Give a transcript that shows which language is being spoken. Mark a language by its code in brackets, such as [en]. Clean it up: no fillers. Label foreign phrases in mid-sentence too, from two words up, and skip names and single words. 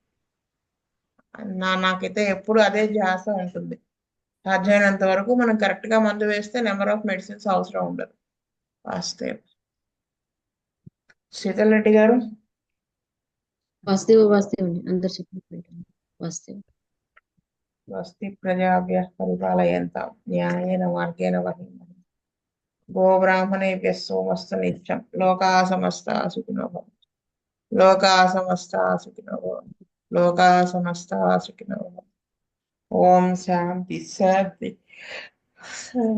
[te] నాకైతే ఎప్పుడు అదే ధ్యాస ఉంటుంది. సాధ్యమైనంత వరకు మనం కరెక్ట్ గా మందు వేస్తే [en] number of medicines [te] అవసరం ఉండదు. వాస్తవం. శీతల్ రెడ్డి గారు. వాస్తవ అండి అందరు చెప్పినట్టు వాస్తవం. [sa] స్వస్తి ప్రజాభ్య పరిపాలయంతాం న్యాయేన మార్గేణ మహీమహీ. గోబ్రాహ్మణేభ్యः సోమస్తు నిత్యం. లోకాः సమస్తాः సుఖినో భవంతు. లోకాः సమస్తాः సుఖినో భవంతు. లోకాः సమస్తాः సుఖినో భవంతు. ఓం శాంతి శాంతి శాంతి.